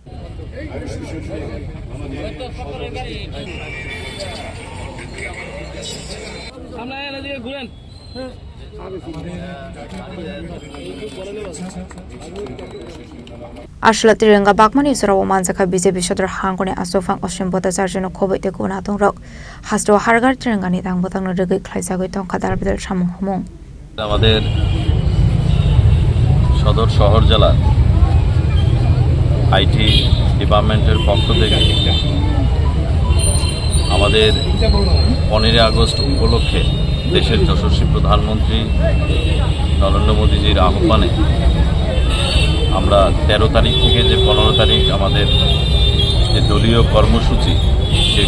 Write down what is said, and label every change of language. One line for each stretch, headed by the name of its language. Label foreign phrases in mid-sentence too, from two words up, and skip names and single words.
Kok Borok: Ashla Tirenga Bakmani Surawa Manzaka BJP shodor hangkone asofang oshim botajar jono khoboi te guna tongrok hasto hargar trenga ni tang butang no rugai khlaisagoi tong khadar bidal samung humung
Bangla: আমাদের সদর শহর জেলার আইটি ডিপার্টমেন্টের পক্ষ থেকে আমাদের 15 আগস্ট উপলক্ষে দেশের যশস্বী প্রধানমন্ত্রী নরেন্দ্র মোদীজির আহ্বানে আমরা 13 তারিখ থেকে যে 15 তারিখ আমাদের যে দলীয় কর্মসূচি সেই